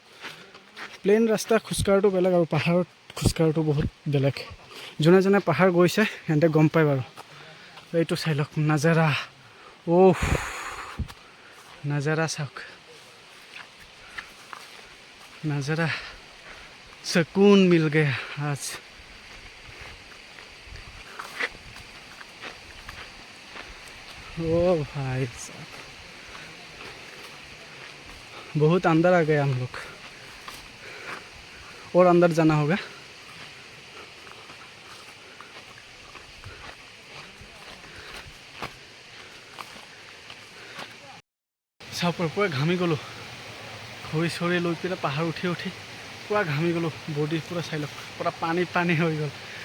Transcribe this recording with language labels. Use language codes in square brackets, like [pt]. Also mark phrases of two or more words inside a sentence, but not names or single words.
[as] প্লেইন ৰাস্তা খোজকাঢ়াটো বেলেগ আৰু পাহাৰত খোজকাঢ়াটো বহুত বেলেগ। যোনে যোনে পাহাৰ গৈছে সিহঁতে গম পায় বাৰু। এইটো চাই লওক নাজাৰা, অ'হ নাজাৰা চাওক, নাজাৰা [hi] सुकून मिल गया आज। ओ भाई साहब, बहुत अंदर आ गए हम लोग, और अंदर जाना होगा। [as] চাওক পুৰা ঘামি গ'লোঁ, খৰি চৰি লৈ পেলাই পাহাৰ উঠি উঠি পুৰা ঘামি গ'লোঁ, বডি পুৰা চাই লওক পুৰা পানী পানী হৈ গ'ল।